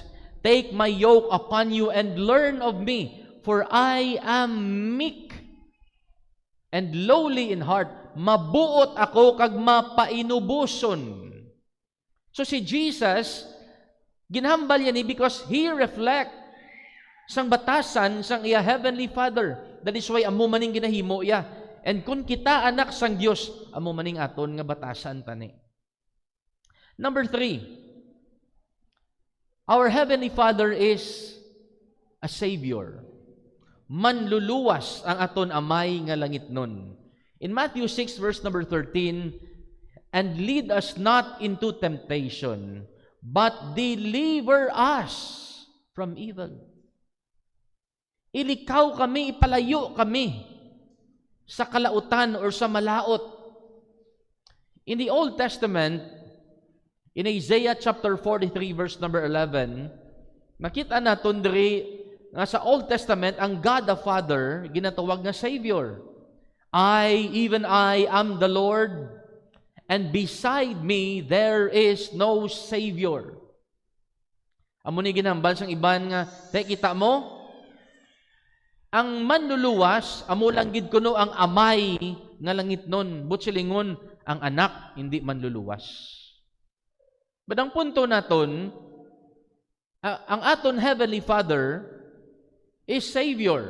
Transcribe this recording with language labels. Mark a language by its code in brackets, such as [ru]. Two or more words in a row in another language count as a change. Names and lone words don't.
[en] Take my yoke upon you and learn of me, for I am meek and lowly in heart. [hil] Mabuot ako kag mapainubuson." So si Jesus, ginhambal yan [en] because He reflect [hil] sang batasan sang iya [en] Heavenly Father. That is why [hil] amo maning ginahimo iya. And kung kita anak sang Dios, amo maning aton nga batasan tani. [en] Number 3, our Heavenly Father is a Savior. [hil] Manluluwas ang aton amay nga langitnon. [en] In Matthew 6 verse number 13, "And lead us not into temptation, but deliver us from evil." [hil] Ilikaw kami, ipalayo kami sa kalautan or sa malaot. [en] In the Old Testament, in Isaiah chapter 43 verse number 11, [hil] nakita naton diri nga sa [en] Old Testament [hil] ang [en] God the Father [hil] ginatawag nga Savior. [en] Even I am the Lord, and beside me there is no Savior." [hil] Amo ni ginambal sang iban nga, kita mo, ang manluluwas, amo lang gid kuno ang amay nga langitnon, butsilingon ang anak, hindi manluluwas. But ang punto naton, ang aton [en] Heavenly Father is Savior.